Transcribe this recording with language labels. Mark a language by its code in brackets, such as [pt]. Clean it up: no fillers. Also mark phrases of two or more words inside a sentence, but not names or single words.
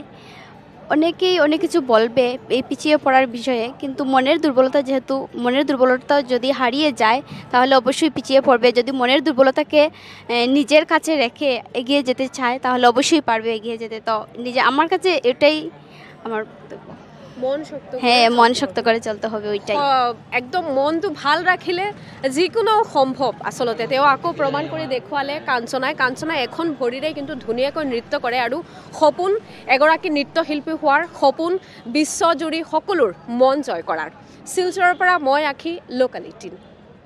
[bn] অনেকেই অনেক কিছু বলবে এই পিছিয়ে পড়ার বিষয়ে, কিন্তু মনের দুর্বলতা যদি হারিয়ে যায় তাহলে অবশ্যই পিছিয়ে পড়বে। যদি মনের দুর্বলতাকে নিজের কাছে রেখে এগিয়ে যেতে চায় তাহলে অবশ্যই পারবে এগিয়ে যেতে। তো আমার কাছে এটাই আমার বক্তব্য। মন শক্ত হ্যাঁ মন শক্ত করে চলতে হবে ওইটাই [as] একদম মনটো ভাল ৰাখিলে যিকোনো সম্ভৱ আসলতে তেওঁ আকৌ প্ৰমাণ কৰি দেখুৱালে কাঞ্চনাই এখন ভৰিৰে কিন্তু ধুনীয়াকৈ নৃত্য কৰে আৰু সপোন এগৰাকী নৃত্যশিল্পী হোৱাৰ সপোন বিশ্বজুৰি সকলোৰ মন জয় কৰাৰ শিলচৰৰ পৰা মই আখি লোকেল 18